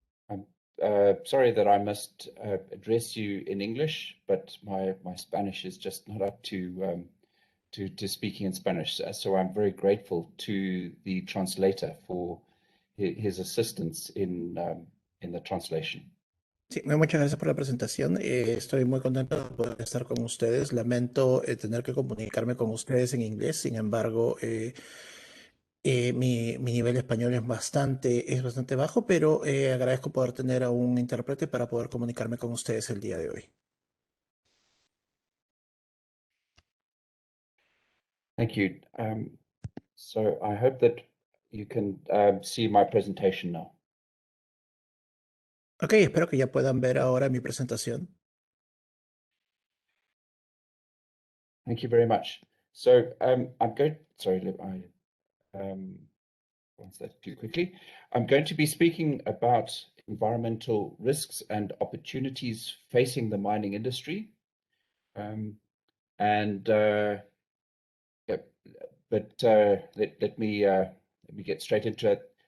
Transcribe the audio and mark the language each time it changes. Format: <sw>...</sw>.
<en>I'm sorry that I must address you in English, but my Spanish is just not up to speaking in Spanish. So I'm very grateful to the translator for his assistance in the translation.</en> <es>Sí, muchas gracias por la presentación. Estoy muy contento de poder estar con ustedes. Lamento tener que comunicarme con ustedes en inglés. Sin embargo, mi nivel de español es bastante bajo, pero agradezco poder tener a un intérprete para poder comunicarme con ustedes el día de hoy.</es> <en>Thank you. So I hope that you can see my presentation now.</en> <es>Ok, espero que ya puedan ver ahora mi presentación.</es> <en>Thank you very much. So I'm going, sorry, once that too quickly. I'm going to be speaking about environmental risks and opportunities facing the mining industry. Let me get straight into it.</en>